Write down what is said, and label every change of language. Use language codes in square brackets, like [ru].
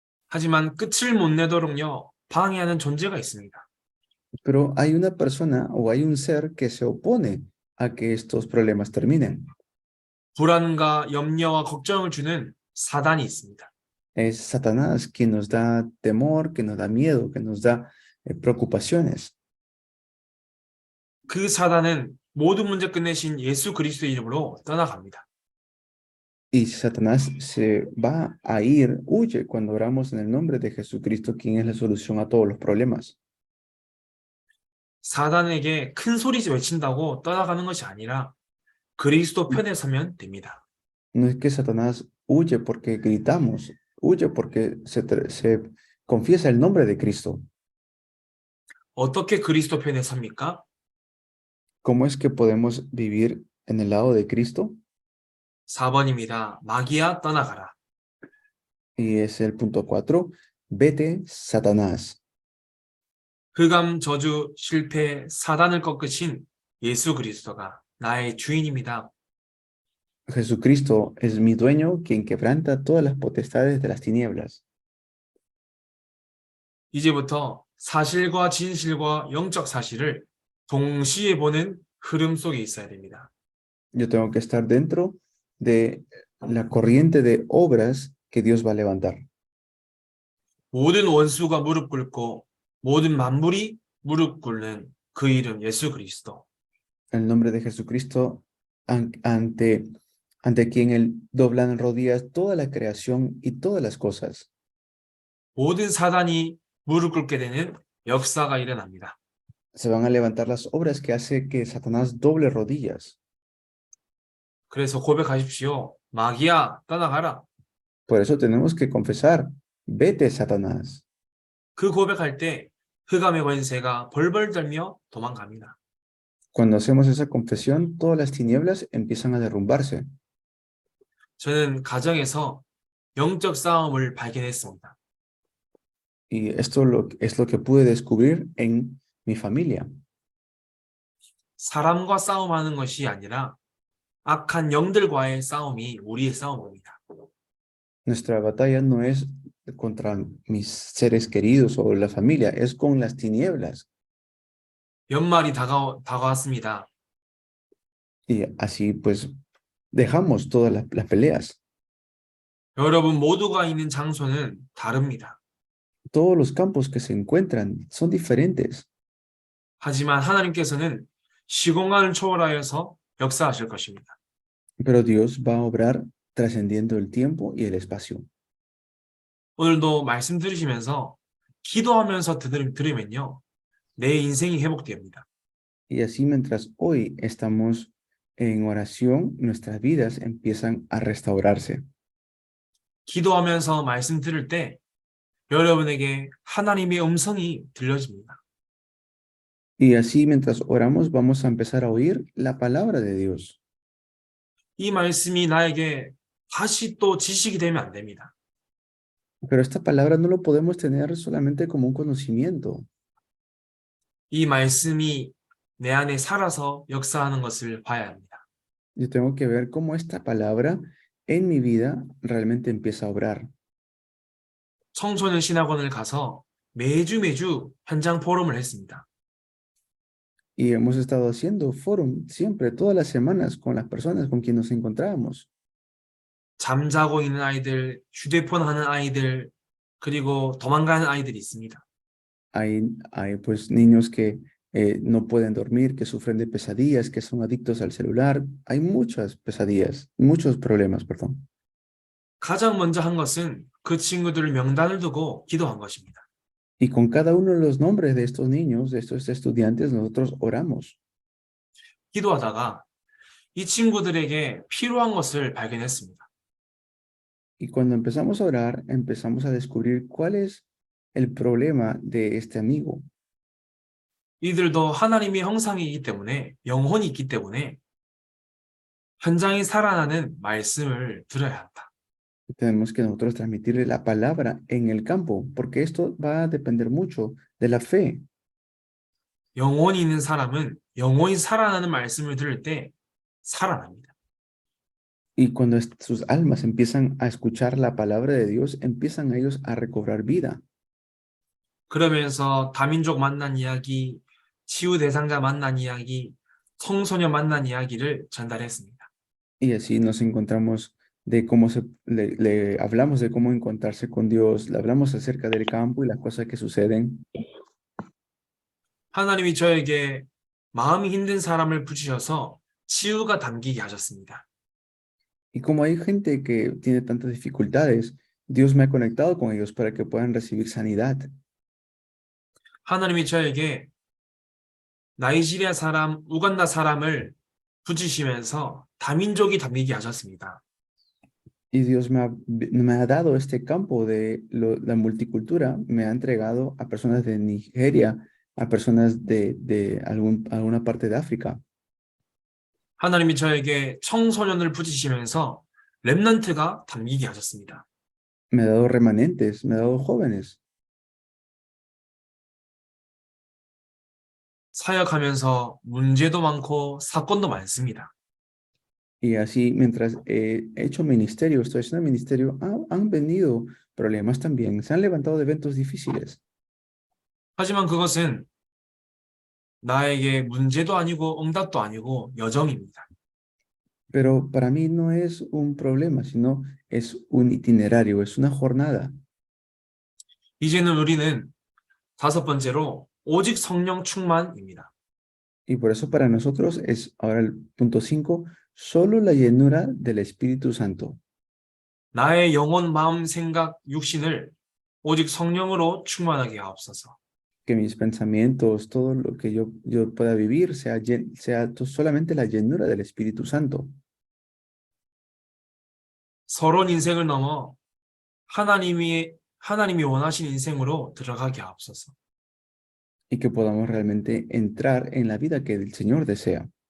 [ko] 하지만 끝을 못 내도록요 방해하는 존재가 있습니다. [es] Pero hay una persona o hay un ser que se opone a que estos problemas terminen. [ko] 불안과 염려와 걱정을 주는 사단이 있습니다. [es] Es Satanás quien nos da temor, que nos da miedo, que nos da preocupaciones. [ko] 그 사단은 모든 문제 끝내신 예수 그리스도의 이름으로 떠나갑니다. [es] Y Satanás se va a ir, huye cuando oramos en el nombre de Jesucristo, quien es la solución a todos los problemas. [ko] 사단에게 큰 소리 외친다고 떠나가는 것이 아니라 그리스도 편에 서면 됩니다. [es] No es que Satanás huye porque gritamos, huye porque se confiesa el nombre de Cristo. [ko] 어떻게 그리스도 편에 섭니까? [es] ¿Cómo es que podemos vivir en el lado de Cristo? [ko] 4번입니다. 마귀야 떠나가라. [es] Y es el punto 4. Vete, Satanás. [ko] 흑암, 저주, 실패, 사단을 꺾으신 예수 그리스도가 나의 주인입니다. [es] Jesucristo es mi dueño, quien quebranta todas las potestades de las tinieblas. [ko] 이제부터 사실과 진실과 영적 사실을 동시에 보는 흐름 속에 있어야 됩니다. [es] Yo tengo que estar dentro de la corriente de obras que Dios va a levantar. [ko] 모든 원수가 무릎 꿇고 모든 만물이 무릎 꿇는 그 이름 예수 그리스도. [es] El nombre de Jesucristo ante quien doblan rodillas toda la creación y todas las cosas. [ko] 모든 사단이 무릎 꿇게 되는 역사가 일어납니다. [es] Se van a levantar las obras que hace que Satanás doble rodillas. [ko] 그래서 고백하십시오. 마귀야 떠나가라. [es] Por eso tenemos que confesar, vete, Satanás. [ko] 그 고백할 때 흑암의 권세가 벌벌 떨며 도망갑니다. [es] Cuando hacemos esa confesión, todas las tinieblas empiezan a derrumbarse. [ko] 저는 가정에서 영적 싸움을 발견했습니다. [es] Y esto es lo que pude descubrir en mi familia. [ko] 사람과 싸움하는 것이 아니라 악한 영들과의 싸움이 우리의 싸움입니다. [es] Nuestra batalla no es contra mis seres queridos o la familia, es con las tinieblas. [ko] 연말이 다가왔습니다. [es] Y así pues dejamos todas las peleas. [ko] 여러분 모두가 있는 장소는 다릅니다. [es] Todos los campos que se encuentran son diferentes. [ko] 하지만 하나님께서는 시공간을 초월하여서 역사하실 것입니다. [es] Pero Dios va a obrar trascendiendo el tiempo y el espacio. [ko] 오늘도 말씀 들으시면서 기도하면서 들으면요. 내 인생이 회복됩니다. [es] Y así mientras hoy estamos en oración, nuestras vidas empiezan a restaurarse. [ko] 기도하면서 말씀 들을 때 여러분에게 하나님의 음성이 들려집니다. [es] Y así mientras oramos vamos a empezar a oír la palabra de Dios. [ko] 이 말씀이 나에게 다시 또 지식이 되면 안 됩니다. [es] Pero esta palabra no lo podemos tener solamente como un conocimiento. [ko] 이 말씀이 내 안에 살아서 역사하는 것을 봐야 합니다. [es] Yo tengo que ver cómo esta palabra en mi vida realmente empieza a obrar. [ko] 청소년 신학원을 가서 매주 현장 포럼을 했습니다. [es] Y hemos estado haciendo forum siempre, todas las semanas, con las personas con quien nos encontrábamos. [ko] 잠자고 있는 아이들, 휴대폰 하는 아이들, 그리고 도망가는 아이들이 있습니다. [es] Hay pues niños que no pueden dormir, que sufren de pesadillas, que son adictos al celular. Hay muchas pesadillas, muchos problemas, perdón. [ko] 가장 먼저 한 것은 그 친구들 명단을 두고 기도한 것입니다. [es] Y con cada uno de los nombres de estos niños, de estos estudiantes, nosotros oramos. [ko] 기도하다가 이 친구들에게 필요한 것을 발견했습니다. [es] Y cuando empezamos a orar, empezamos a descubrir cuál es el problema de este amigo. [ko] 이들도 하나님의 형상이기 때문에 영혼이 있기 때문에 현장에 살아나는 말씀을 들어야 한다. [es] Tenemos que nosotros transmitirle la palabra en el campo, porque esto va a depender mucho de la fe. [ko] 영혼이 있는 사람은 영혼이 살아나는 말씀을 들을 때 살아납니다. [es] Y cuando sus almas empiezan a escuchar la palabra de Dios, empiezan ellos a recobrar vida. [ko] 그러면서 다민족 만난 이야기, 치유 대상자 만난 이야기, 청소년 만난 이야기를 전달했습니다. [es] Y así nos encontramos de cómo le hablamos de cómo encontrarse con Dios, le hablamos acerca del campo y las cosas que suceden. [ko] 하나님이 저에게 마음이 힘든 사람을 붙이셔서 치유가 담기게 하셨습니다. [es] Y como hay gente que tiene tantas dificultades, Dios me ha conectado con ellos para que puedan recibir sanidad. [ko] 하나님이 저에게 나이지리아 사람, 우간다 사람을 붙이시면서 다민족이 담기게 하셨습니다. [es] Y Dios me ha dado este campo de la multicultura, me ha entregado a personas de Nigeria, a personas de alguna parte de África. [ko] 하나님이 저에게 청소년을 붙이시면서 렘넌트가 담기게 하셨습니다. [es] Me ha dado remanentes, me ha dado jóvenes. [ko] 사역하면서 문제도 많고 사건도 많습니다. [es] Y así, mientras he hecho ministerio, estoy haciendo ministerio, han venido problemas también, se han levantado eventos difíciles. [ko] 하지만 그것은 나에게 문제도 아니고 응답도 아니고 여정입니다. [es] Pero para mí no es un problema, sino es un itinerario, es una jornada. [ko] 이제는 우리는 다섯 번째로 오직 성령 충만입니다. [es] Y por eso para nosotros es ahora el punto 5, solo la llenura del Espíritu Santo. [ko] 나의 영혼, 마음, 생각, 육신을 오직 성령으로 충만하게 하옵소서. [es] Que mis pensamientos, todo lo que yo pueda vivir, sea solamente la llenura del Espíritu Santo. [ko] 서론 인생을 넘어 하나님이 원하신 인생으로 들어가게 하옵소서. [es] y que podamos realmente entrar en la vida que el Señor desea.